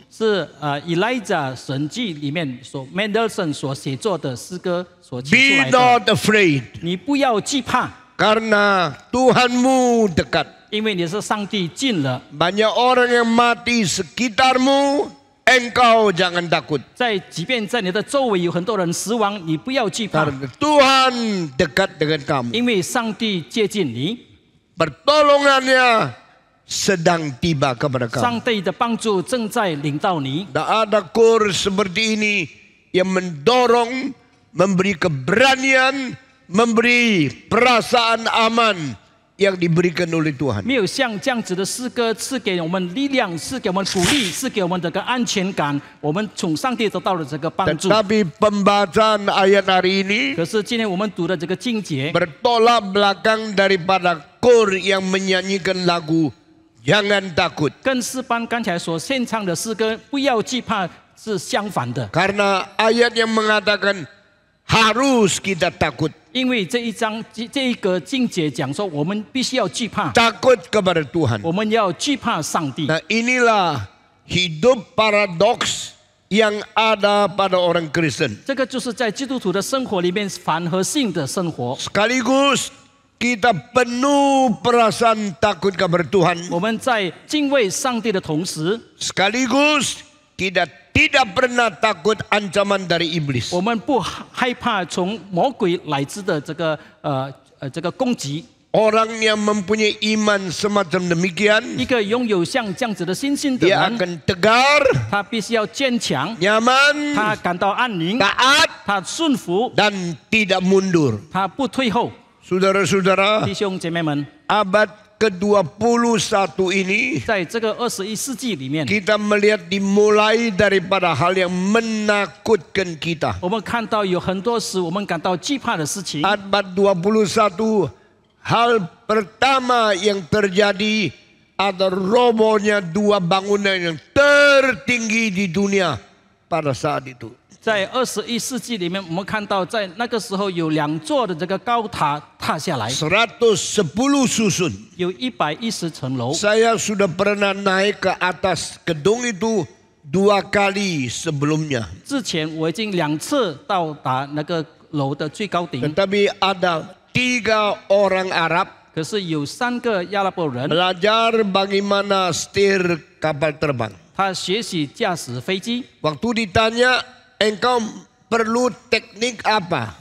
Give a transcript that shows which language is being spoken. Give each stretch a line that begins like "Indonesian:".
Chinese: 是Elijah 神记里面所 Mendelssohn 所写作的诗歌所起出
English: Be
Chinese: 来的。
English: not afraid,
Chinese: 你不要惧怕，
Indonesian: karena Tuhanmu dekat.
Chinese: 因为你是上帝近了。
Indonesian: Banyak orang yang mati sekitarmu, engkau jangan takut.
Chinese: 即便在你的周围有很多人死亡，你不要惧怕，
Indonesian: Karena Tuhan dekat dengan kamu.
Chinese: 因为上帝接近你。
Indonesian: Pertolongannya sedang tiba kepada kamu.
Chinese: 上帝的帮助正在领到你。
Indonesian: Tak ada kur seperti ini yang mendorong, memberi keberanian, memberi perasaan aman yang diberikan oleh Tuhan.
Chinese: 没有像这样子的诗歌赐给我们力量，赐给我们鼓励，赐给我们这个安全感。我们从上帝得到了这个帮助。
Indonesian: Tetapi pembacaan ayat hari ini
Chinese: 可是今天我们读的这个经节，
Indonesian: bertolak belakang daripada kur yang menyanyikan lagu Jangan Takut.
Chinese: 跟诗班刚才所献唱的诗歌不要惧怕是相反的。
Indonesian: Karena ayat yang mengatakan harus kita takut.
Chinese: 因为这一个经节讲说，我们必须要惧怕，
Indonesian: Takut kepada Tuhan.
Chinese: 我们要惧怕上帝。
Indonesian: Nah, inilah hidup paradoks yang ada pada orang Kristen.
Chinese: 这个就是在基督徒的生活里面反合性的生活。
Indonesian: Sekaligus kita penuh perasaan takut kepada Tuhan.
Chinese: 我们在敬畏上帝的同时，
Indonesian: Sekaligus kita tidak pernah takut ancaman dari iblis.
Chinese: 我们不害怕从魔鬼来自的这个攻击。
Indonesian: Orang yang mempunyai iman semacam demikian,
Chinese: 一个拥有像这样子的信心的
Indonesian: dia
Chinese: 人，
Indonesian: akan tegar,
Chinese: 他必须要坚强，
Indonesian: nyaman,
Chinese: 他感到安宁，
Indonesian: taat,
Chinese: 他顺服，
Indonesian: dan tidak mundur.
Chinese: 他不退后。
Indonesian: Saudara-saudara,
Chinese: 弟兄姐妹们，
Indonesian: abad ke-21 ini
Chinese: 在这个21世纪里面，
Indonesian: kita melihat dimulai daripada hal yang menakutkan kita.
Chinese: 我们看到有很多使我们感到惧怕的事情。
Indonesian: Abad 21, hal pertama yang terjadi adalah robohnya dua bangunan yang tertinggi di dunia pada saat itu.
Chinese: 在21世纪里面，我们看到在那个时候有2座的这个高塔塌下来，
Indonesian: 110 susun.
Chinese: 有110层楼。
Indonesian: Saya sudah pernah naik ke atas gedung itu 2 kali sebelumnya.
Chinese: 之前我已经2次到达那个楼的最高顶，
Indonesian: Tetapi ada 3 orang Arab
Chinese: 可是有3个阿拉伯人，
Indonesian: belajar bagaimana setir kapal terbang.
Chinese: 他学习驾驶飞机。
Indonesian: Waktu ditanya, engkau perlu teknik apa?